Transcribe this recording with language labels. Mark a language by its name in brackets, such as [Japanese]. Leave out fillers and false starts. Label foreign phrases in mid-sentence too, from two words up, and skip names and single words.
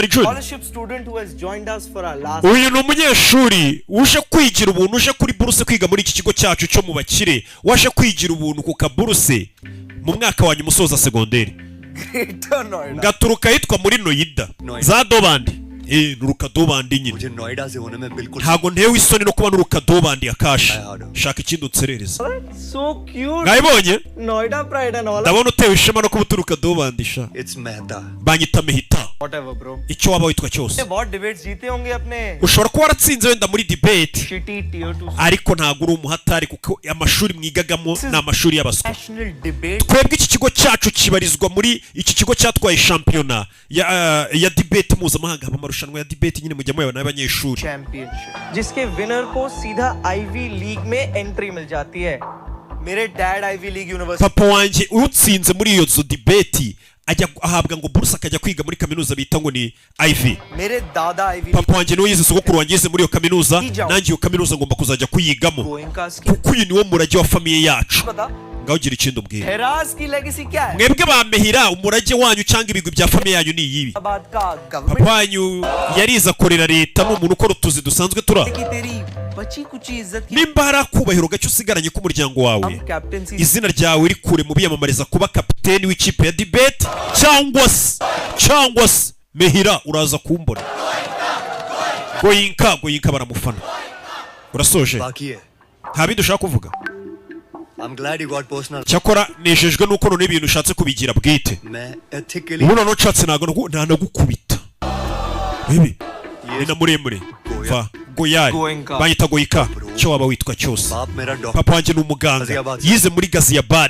[English] scholarship student who has joined us for our last. [Kinyarwanda] Uyu ni umunyeshuri uje kwigira ubuntu, uje kuri buruse kwiga muri iki kigo cyacu cyo mu bakire, waje kwigira ubuntu ku kaburuse mu mwaka wa nyuma usoza segonderi. [English] Greater Noida. [Kinyarwanda] Ngaturuka yitwa muri Noida za Dobandi. Nuruka Dobandi nyine. [Hindi] मुझे नोएडा से होने में बिल्कुल [Kinyarwanda] ntago ntewe isoni no kuba nuruka Dobandi akashi. Shaka ikindi utserereza. [English] So cute. [Kinyarwanda] Ngayibonye? [English] Noida pride and all. [Kinyarwanda] Ndabona utewe ishema no kuba uturuka Dobandi sha. [English] It's Mehta. [Kinyarwanda] Banyita Mehita. [English] Whatever bro. [Kinyarwanda] Icyo waba witwa cyose. [Hindi] बहुत debates जीते होंगे अपने. [Kinyarwanda] Ushobora kuba waratsinze wenda muri debate. [English] Shitty tier 2. [Kinyarwanda] Ariko ntago uri umuhatari kuko amashuri mwigagamo ni amashuri y'abaswa. [English] National debate. [Kinyarwanda] Twebwe iki kigo cyacu kibarizwa muri iki kigo cyatwaye shampiyona ya debate mpuzamahanga, amarushanwa ya debate nyine mujya muyabona y'abanyeshuri. [Hindi] Championship जिसके विनर को सीधा आईवी लीग में एंट्री मिल जाती है. मेरे डैड आईवी लीग यूनिवर्सिटी. [Kinyarwanda] Papa wanjye utsinze muri iyo zo debate ajya ahabwa ngo bursa akajya kwiga muri kaminuza bita ngo ni Ivy. [Hindi] मेरे दादा आईवी. [Kinyarwanda] Papa wanjye niwe yize sogokuru wanjye yize muri iyo kaminuza, nanjye iyo kaminuza ngomba kuzajya kuyigamo kuko uyu niwo murage wa famiye yacu. Ngaho gira ikindi umbwira. [Hindi] हेरास की लेगेसी क्या है? [Kinyarwanda] Mwebwe bamehira umurage wanyu cyangwa ibigwi bya famiye yanyu ni yibi. Papa wanyu yarize akorera leta, ni umuntu ukora utuzi dusanzwe tura. Nimba hari akubahiro gacyo usigaranye k'umuryango wawe, izina ryawe rikure mu biyamamariza kuba kapiteni w'ikipe ya debate cyangwa se Mehira uraza kumbona. Goyinka baramufana. Urasoje? Nta bindi ushaka kuvuga? [English] I'm glad you got personal. [Kinyarwanda] Cyakora nejejwe nuko none ibintu ushatse kubigira bwite. Ubu none nshatse nta nagukubita. Bibi. Ni na muremure. Va. Goyayi. Banyita Goyika. Cyo waba witwa cyose. Papa wanjye ni umuganga. Yize muri Ghaziabad.